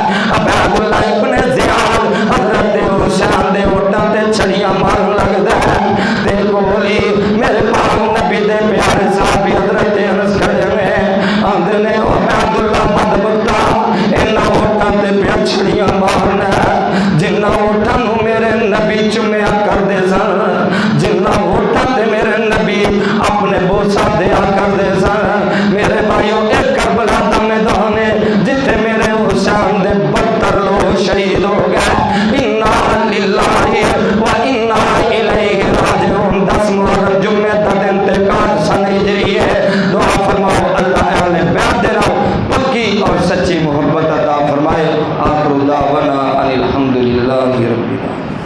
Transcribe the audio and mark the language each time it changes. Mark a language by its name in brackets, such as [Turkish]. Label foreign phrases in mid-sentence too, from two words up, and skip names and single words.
[Punjabi] عبیداللہ ابن زیاد حضرت حسین دے ہوٹھاں تے چھڑیاں مارن لگدا ہے تے کولی میرے پاک نبی دے پیارے صحابی حضرت انس کھڑے نے آندے نے او عبیداللہ مدبتا ایہناں ہوٹھاں تے پیا چھڑیاں مارنا جنہاں ہوٹھاں نوں میرے نبی چمیا کردے سن، جنہاں ہوٹھاں تے میرے نبی اپنے بوسہ دیا کردے سن. میرے بھائیوں ایک کربلا دا میدان ہے جتھے میرے حسین دے 72 لوگ شہید ہو گئے. [Arabic] إنا لله وإنا إليه راجعون. [Punjabi] 10 محرم جمعے دا دن تے 61 ہجری ہے. دعا فرماؤ اللہ اہلِ بیت دے نال پکی اور سچی محبت عطا فرمائے. [Arabic] آخر دعوانا أن الحمد لله رب العالمين.